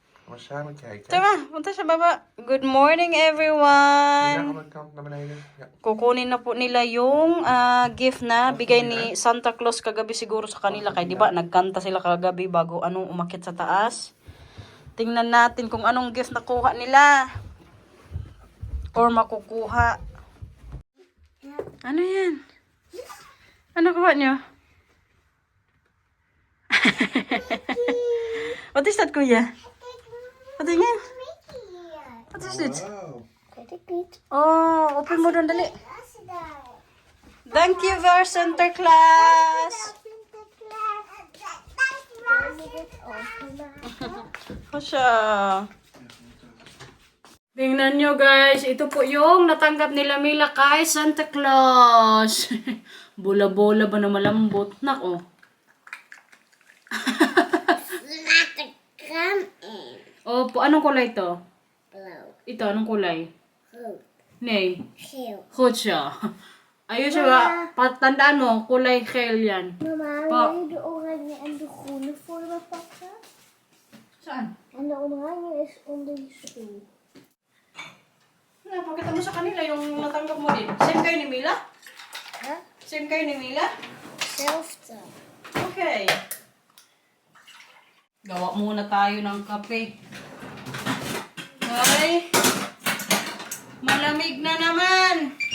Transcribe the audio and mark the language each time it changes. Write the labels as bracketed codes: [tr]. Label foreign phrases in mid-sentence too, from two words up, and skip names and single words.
[nl] Waarschijnlijk kijken. [tl] Tama, punta sa baba. [en] Good morning, everyone. [nl] Kant naar beneden. Ja. [tl] Kukunin na po nila yung gift na bigay ni Santa Claus kagabi siguro sa kanila. Kaya di ba nagkanta sila kagabi bago umakyat sa taas. Tingnan natin kung anong gift nakuha nila. Or makukuha. Ano yan? Ano kuha nyo? [en] What is that, [tl] kuya? Patingin. [en] What is it? Wow. [tl] Oh, open mo doon, dali. [en] Thank you, very Santa Claus. Kasha. [tl] Tingnan nyo, guys. Ito po yung natanggap nila Mila kay Santa Claus. Bola-bola ba na malambot? Nako. Opo, anong kulay ito? Blue. Ito, anong kulay? Hoop. Nay. Heel. Hot siya. Ayun siya ba? Patandaan mo, kulay gel yan. Mama, Pa. [nl] wil je de oranje en de groene voor me pakken? [tl] Saan? [nl] En de oranje is onder je stoel. [tl] Pakita mo sa kanila yung natanggap mo din. Same kayo ni Mila? Huh? Same kayo ni Mila? Zelfde. Okay. Gawa muna tayo ng kape. Okay. Malamig na naman.